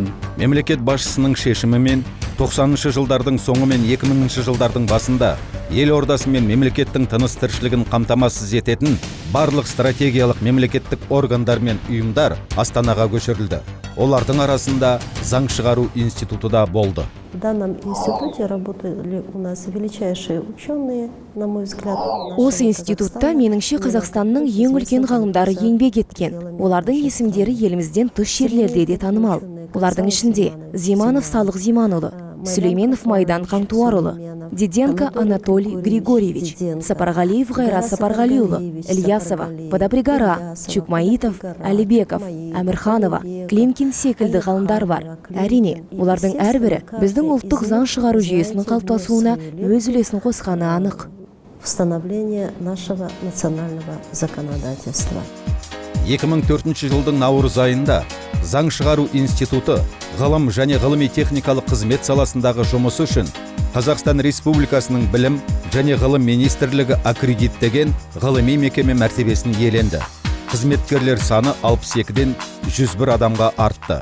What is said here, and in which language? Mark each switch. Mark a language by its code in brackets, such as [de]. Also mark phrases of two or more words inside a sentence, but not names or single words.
[kk] Мемлекет басшысының шешімімен 90-шы жылдардың соңы мен 2000-ші жылдардың басында ел ордасы мен мемлекеттің тыныс-тіршілігін қамтамасыз ететін барлық стратегиялық мемлекеттік органдар мен ұйымдар Астанаға көшірілді. Олардың арасында заң шығару институты да болды. [ru] В данном институте работали у нас величайшие ученые, на мой взгляд. [kk] Осы институтта меніңше Қазақстанның ең үлкен ғалымдары еңбек еткен. Олардың есімдері елімізден тыс жерлерде де танымал. Олардың ішінде Зиманов Салық Зиманұлы, Сүлейменов Майдан Қаңтуарұлы, Диденко Анатолий Григорьевич, Сапарғалиев Ғайра Сапарғалиұлы, Ильясова, Подопригара, Чукмаитов, Әлібеков, Әмірханова, Климкин секілді ғалымдар бар. Әрине, олардың әрбірі біздің ұлттық заң шығару жүйесінің қалыптасуына өз үлесін қосқаны анық. [ru] Установление нашего национального законодательства. [kk] 2004 жылдың наурыз айында заң шығару институты ғылым және ғылыми техникалық қызмет саласындағы жұмысы үшін Қазақстан Республикасының білім және ғылым министрлігі аккредиттеген ғылыми мекеме мәртебесін иеленді. Қызметкерлер саны 62-ден 101 адамға артты.